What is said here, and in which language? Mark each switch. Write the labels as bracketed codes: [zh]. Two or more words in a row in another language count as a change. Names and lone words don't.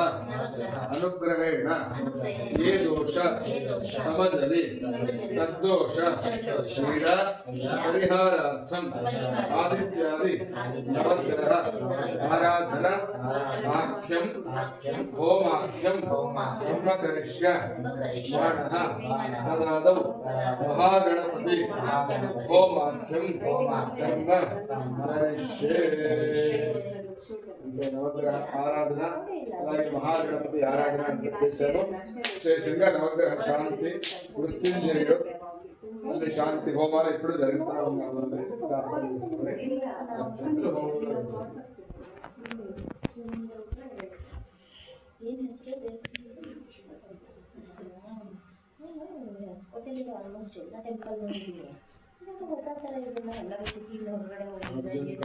[sa] అనుగ్రహేణ ఏ దోష సమజలి తద్దోష క్రీడా పరిహారార్థం ఆదిత్యాది నవగ్రహ ఆరాధన వాక్యం హోమాఖ్యం బ్రహ్మకరిష్య బాణః తదాదౌ మహాగణపతి హోమాఖ్యం బ్రహ్మ కరిష్యే. [te] నవగ్రహ ఆరాధన అలాగే మహాగణపతి ఆరాధన చేశారు. విశేషంగా నవగ్రహ శాంతి మృత్యుంజయుడు మళ్ళీ శాంతి హోమాలు ఎప్పుడు జరుగుతూ ఉన్నాము ప్రార్థన చేసుకుని [kn] ಆಲ್ಮೋಸ್ಟ್ ಎಲ್ಲ ಟೆಂಪಲ್ ನೋಡಿದ್ದೀನಿ. ಹೊಸ ಥರ ಇದನ್ನ ಎಲ್ಲ ಸಿಟಿಲಿ ಹೊರಗಡೆ ಹೋಗಿದ್ರೆ